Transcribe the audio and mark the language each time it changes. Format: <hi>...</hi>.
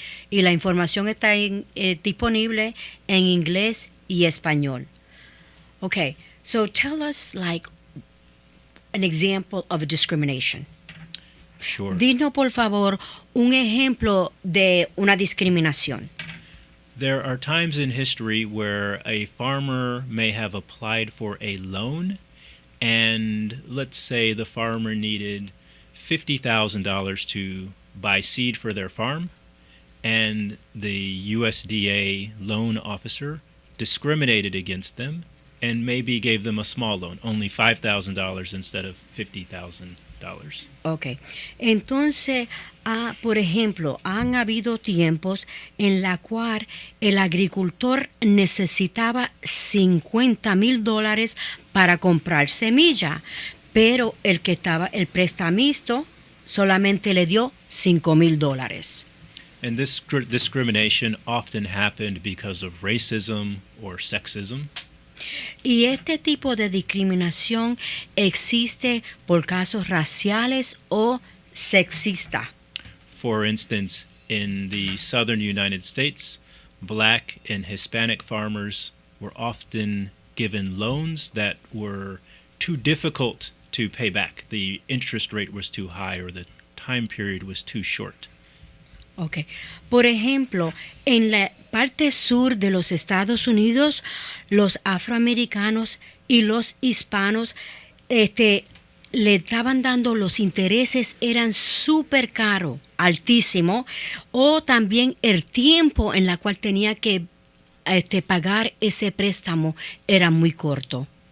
<es>Y la información está disponible en inglés y español.</es> <en>Okay, so tell us like an example of a discrimination. Sure.</en> <es>Dinos, por favor, un ejemplo de una discriminación.</es> <en>There are times in history where a farmer may have applied for a loan, and let's say the farmer needed $50,000 to buy seed for their farm, and the USDA loan officer discriminated against them and maybe gave them a small loan, only $5,000 instead of $50,000. Okay.</en> <es>Entonces, por ejemplo, han habido tiempos en la cual el agricultor necesitaba $50,000 para comprar semilla, pero el prestamista solamente le dio $5,000.</es> <en>And this discrimination often happened because of racism or sexism.</en> <es>Y este tipo de discriminación existe por casos raciales o sexistas.</es> <en>For instance, in the southern United States, black and Hispanic farmers were often given loans that were too difficult to pay back. The interest rate was too high or the time period was too short. Okay.</en> <es>Por ejemplo, en la parte sur de los Estados Unidos, los afroamericanos y los hispanos le estaban dando los intereses, eran súper caros, altísimo, o también el tiempo en la cual tenía que pagar ese préstamo era muy corto.</es>